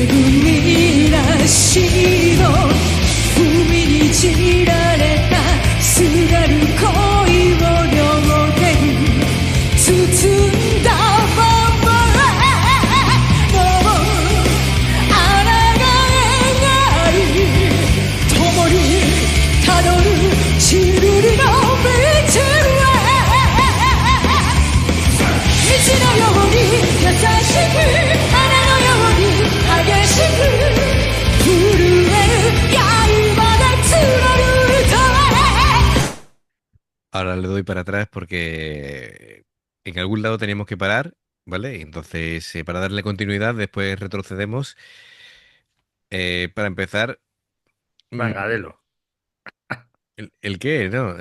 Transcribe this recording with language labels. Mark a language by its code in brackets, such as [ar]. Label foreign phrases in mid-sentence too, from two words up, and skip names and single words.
[ja] 組らしいの踏みにじられたすがる恋を両手に包んだままもうあらがえない共にたどるちるりの道へ水のように優しく花のように激しく震える刃で貫いた [es] Ahora le doy para atrás porque en algún lado teníamos que parar, ¿vale? Entonces, para darle continuidad, después retrocedemos. Para empezar, mm, Venga, dilo, ¿el qué? No,